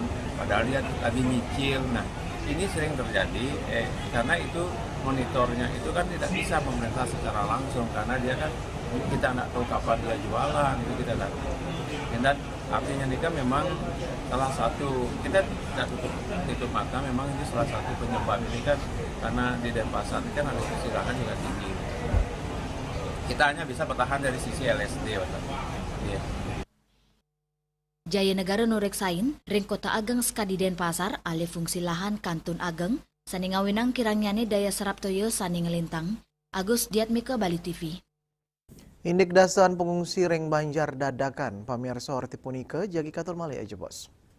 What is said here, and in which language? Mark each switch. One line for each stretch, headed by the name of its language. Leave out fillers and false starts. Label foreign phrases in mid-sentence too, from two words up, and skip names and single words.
Indonesian: Padahal dia lagi nyicil. Nah, ini sering terjadi karena itu monitornya itu kan tidak bisa pemerintah secara langsung karena dia kan kita tidak tahu kapan dia jualan itu kita tidak tahu. Dan artinya ini kan memang salah satu kita tidak tutup mata memang ini salah satu penyebab ini kan karena di Denpasar ini kan alih fungsi lahan juga tinggi. Kita hanya bisa bertahan dari sisi LSD. Ya.
Balinese: Jaya Negara Nureksain, ring Kota Ageng skadi Denpasar,
Indonesian: alih fungsi lahan
Balinese: Kantun Ageng, sani ngawinang kirangnyane
Indonesian: daya serap
Balinese: toyo sani ngelintang. Agus Diatmika Bali TV. Indik dasan pengungsi ring Banjar dadakan, pamirsa Orti punike jagi katul malih aja bos.